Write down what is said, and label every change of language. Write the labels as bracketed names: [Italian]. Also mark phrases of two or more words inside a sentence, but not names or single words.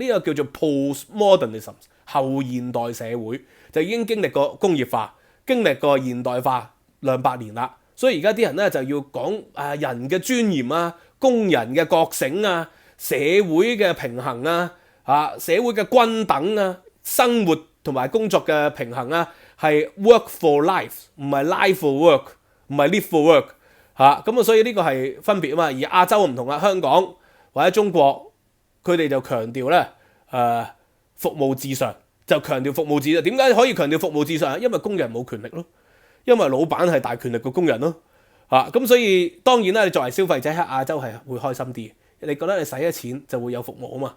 [Cantonese] 呢個叫做 postmodernism 後現代社會，就已經經歷過工業化。經歷過現代化200年啦，所以而家啲人咧就要講人嘅尊嚴啊、工人嘅覺醒啊、社會嘅平衡啊、社會嘅均等啊、生活同埋工作嘅平衡啊，係 [English] work for life，唔係 life for work， [Cantonese] 唔係 [English] live for work [Cantonese] 咁啊，所以呢個係分別啊嘛。而亞洲唔同啊，香港或者中國，佢哋就強調咧服務至上。就強調服務至上，點解可以強調服務至上？因為工人冇權力咯，因為老闆係大權力嘅工人咯，咁所以當然啦，你作為消費者喺亞洲係會開心啲，你覺得你使咗錢就會有服務啊嘛。